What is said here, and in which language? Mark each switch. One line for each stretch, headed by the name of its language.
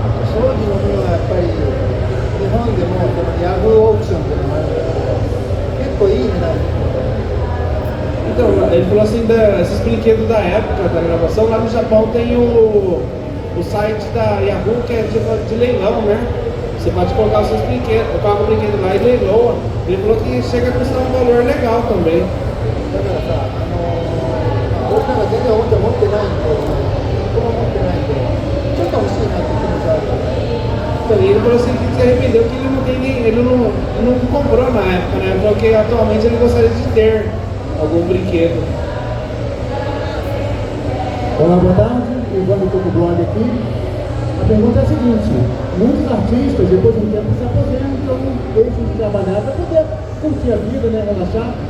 Japanese: 当時のものはやっぱり日本でもこのヤフーオークションというのがあるんですけど、結構いい値段です。
Portuguese: Então, ele falou assim, esses brinquedos da época da gravação, lá no Japão tem o site da Yahoo que é de leilão, né? Você pode colocar os seus brinquedos, coloca o brinquedo lá e leiloa. Ele falou que chega a custar um valor legal também.
Japanese: だからさ、僕なんか全然おもちゃ持ってないんで、僕も持ってないんで、ちょっと欲しいなって気持ちはある。
Portuguese: Ele falou assim que se arrependeu que ele não comprou na época, né? Porque atualmente ele gostaria de ter algum brinquedo. Olá, boa tarde. Ivone estou com o blog aqui. A pergunta é a seguinte: muitos artistas, depois de um tempo, se aposentam, deixam de trabalhar para poder curtir a vida, né, relaxar.